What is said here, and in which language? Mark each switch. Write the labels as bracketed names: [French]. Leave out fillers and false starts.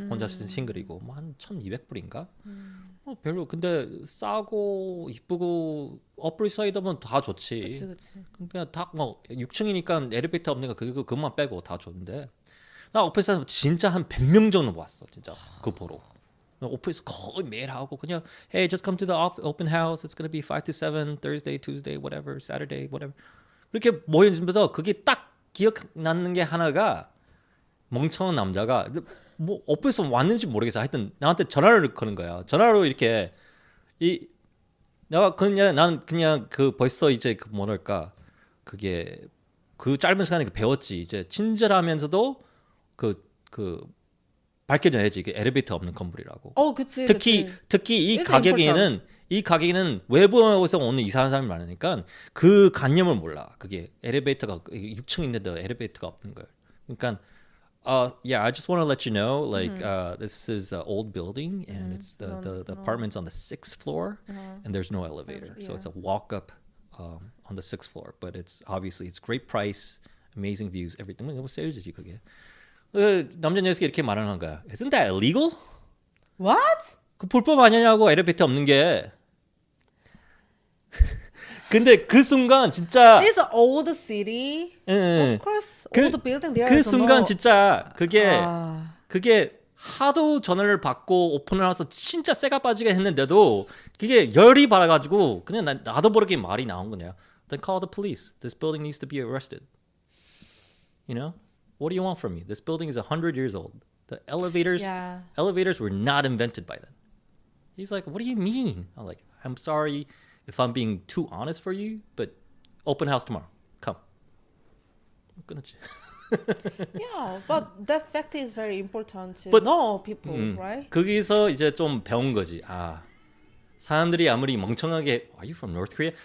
[Korean] 혼자 쓴 싱글이고 한 1,200불인가? 별로 근데 싸고 이쁘고 업그레이드하면 다 좋지. 그치. 그냥 딱 6층이니까 엘리베이터 없는 거 그것만 빼고 다 좋은데 나 오피스에서 진짜 한 100명 정도 왔어. 진짜 그거 보러. 오피스 거의 매일 하고 그냥 [English] Hey, just come to the open house. It's gonna be 5 to 7 Thursday, Tuesday, whatever, Saturday, whatever. [Korean] 그렇게 모여있으면서 그게 딱 기억나는 게 하나가 멍청한 남자가 오피스 왔는지 모르겠어. 하여튼 나한테 전화를 거는 거야. 전화로 이렇게 난 그냥 그 벌써 이제 그 뭐랄까 그게 그 짧은 시간에 배웠지. 이제 친절하면서도 그 밝혀줘야지. 이게 엘리베이터 없는 건물이라고. 그치. 특히 이 [English] It's [Korean] 가격에는 외부에서 오는 이상한 사람이 많으니까 그 관념을 몰라. 그게 엘리베이터가 6층 있는데 엘리베이터가 없는 거예요. 그러니까 [English] yeah, I just want to let you know, like, this is an old building, and it's the apartment's on the 6th floor, and there's no elevator, so it's a walk up on the 6th floor. But it's great price, amazing views, everything. [Korean] 뭐 세일즈지 그게. 남자 녀석이 이렇게 말하는 거야. [English] Isn't that illegal? What? [Korean] 그 불법 아니냐고 엘리베이터 없는 게. 근데 그 순간 진짜 [English] It's an old city. Of course, old building there. [Korean] 그 순간 진짜 그게 하도 전화를 받고 오픈을 해서 진짜 쇠가 빠지게 했는데도 그게 열이 받아가지고 그냥 나도 모르게 말이 나온 거냐. [English] Then call the police. This building needs to be arrested. You know? What do you want from me? This building is 100 years old. The elevators were not invented by then. He's like, what do you mean? I'm like, I'm sorry if I'm being too honest for you, but open house tomorrow. Come. [Korean] 끊었지. [English] Yeah, but that fact is very important to But- know people, right? [Korean] 거기서 이제 좀 배운 거지. 사람들이 아무리 멍청하게 [English] Are you from North Korea?